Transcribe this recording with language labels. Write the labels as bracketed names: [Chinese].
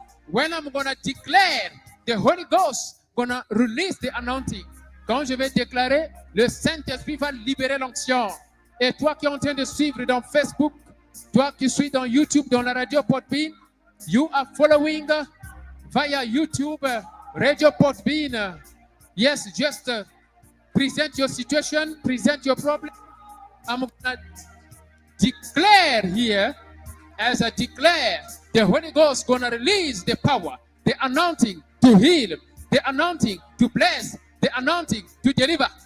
[English] When I'm going to declare, the Holy Ghost going to release the anointing. [French] Quand je vais déclarer, le Saint-Esprit va libérer l'onction. Et toi qui es en train de suivre dans Facebook, toi qui suis dans YouTube, dans la radio Podbean, [English] you are following via YouTube, Radio Podbean. Yes, just present your situation, present your problem. I'm going to declare here, as I declare, the Holy Ghost going to release the power, the anointing to heal, the anointing to bless, the anointing to deliver.